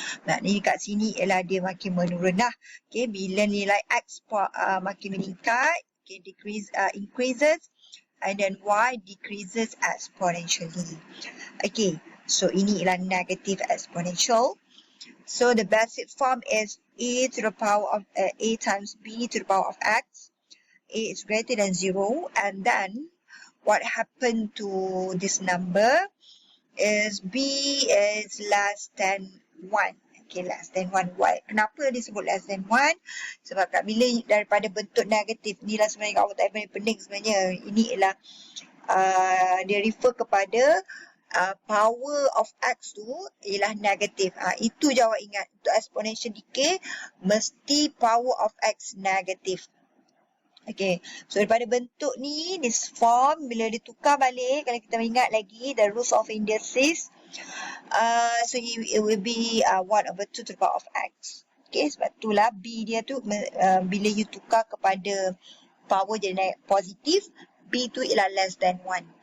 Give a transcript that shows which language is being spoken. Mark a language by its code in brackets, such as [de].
[ms] Maknanya kat sini ialah dia makin menurun lah. [en] Okay, [ms] bila nilai x makin meningkat, [en] okay, increases, and then y decreases exponentially. [ms] Okay, so ini ialah negative exponential. [en] So the basic form is a to the power of a times b to the power of x. A is greater than 0, and then what happened to this number is b is less than 1. Okay, less than 1. Why? [ms] Kenapa disebut [en] less than 1? [ms] Sebab bila daripada bentuk negatif ni lah sebenarnya kawan tak payah pening sebenarnya. Ini ialah dia refer kepada power of x tu ialah negatif. Itu je awak ingat. Untuk exponential decay, mesti power of x negatif. Okay, so daripada bentuk ni, this form, bila ditukar balik, kalau kita ingat lagi, [en] the rules of indices, So it will be 1 over 2 to the power of x. [ms] Okay, sebab itulah B dia tu bila you tukar kepada power jadi positif, B tu ialah less than 1.